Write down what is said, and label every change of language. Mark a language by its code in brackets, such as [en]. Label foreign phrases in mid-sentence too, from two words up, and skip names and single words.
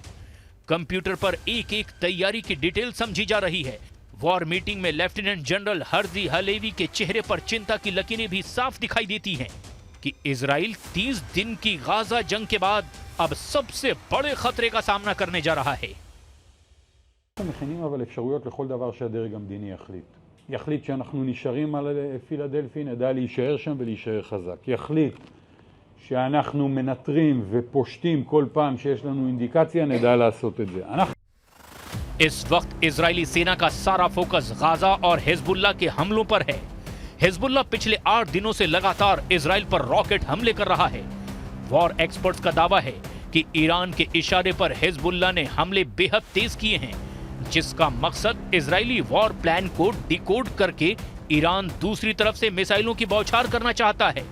[hi] कंप्यूटर पर एक एक तैयारी की डिटेल समझी जा रही है। [en] war meeting [hi] में लेफ्टिनेंट जनरल हर्जी हलेवी के चेहरे पर चिंता की लकीरें भी साफ दिखाई देती हैं कि इजराइल 30 दिन की गाजा जंग के बाद अब सबसे बड़े खतरे का सामना करने जा रहा है। [he] מכינים אבל אפשרויות לכל דבר שהדרג המדיני יחליט שאנחנו נשארים על פילדלפי, נדע להישאר שם ולהישאר חזק. יחליט שאנחנו מנטרים ופושטים כל פעם שיש לנו אינדיקציה, נדע לעשות את זה. [hi] इस वक्त इजरायली सेना का सारा फोकस गाजा और हिजबुल्लाह के हमलों पर है। हिजबुल्लाह पिछले 8 दिनों से लगातार इजराइल पर रॉकेट हमले कर रहा है। [en] war experts [hi] का दावा है कि ईरान के इशारे पर हिजबुल्लाह ने हमले बेहद तेज किए हैं, जिसका मकसद इजरायली [en] war plan [hi] को डिकोड करके ईरान दूसरी तरफ से मिसाइलों की बौछार करना चाहता है।